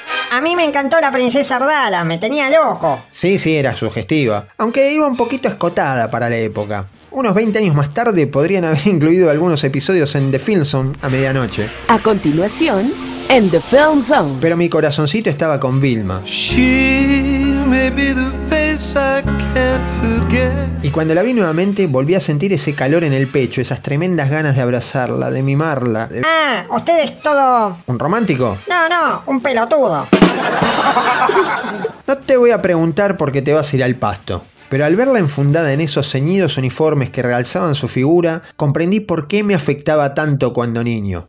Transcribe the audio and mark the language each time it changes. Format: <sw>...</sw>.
<es>A mí me encantó la princesa Ardala, me tenía loco. Sí, era sugestiva, aunque iba un poquito escotada para la época. Unos 20 años más tarde podrían haber incluido algunos episodios en The Film Zone a medianoche. A continuación, en The Film Zone. Pero mi corazoncito estaba con Vilma.</es> <en>She may be the face I can't forget.</en> <es>Y cuando la vi nuevamente volví a sentir ese calor en el pecho, esas tremendas ganas de abrazarla, de mimarla. De... Ah, usted es todo... ¿Un romántico? No, un pelotudo. No te voy a preguntar por qué te vas a ir al pasto. Pero al verla enfundada en esos ceñidos uniformes que realzaban su figura, comprendí por qué me afectaba tanto cuando niño.</es>